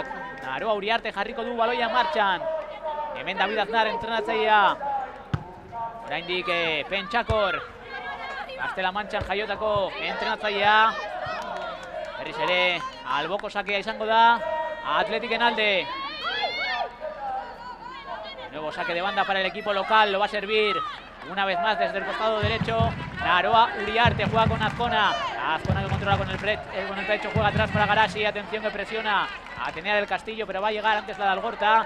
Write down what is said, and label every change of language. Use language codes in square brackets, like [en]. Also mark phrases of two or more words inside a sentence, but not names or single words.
[eu] Naroa Uriarte jarriko du baloia martxan. Hemen David Aznar entrenatzailea. Oraindik Pentsakor, Gaztela-Mantxan jaiotako entrenatzailea. Berriz ere Alboko sakea izango da Athleticen alde. [es] Nuevo saque de banda para el equipo local, lo va a servir una vez más desde el costado derecho. Naroa Uriarte juega con Azcona. Azcona que controla con el pecho, juega atrás para Garasi. Atención que presiona Atenea del Castillo, pero va a llegar antes la de Algorta.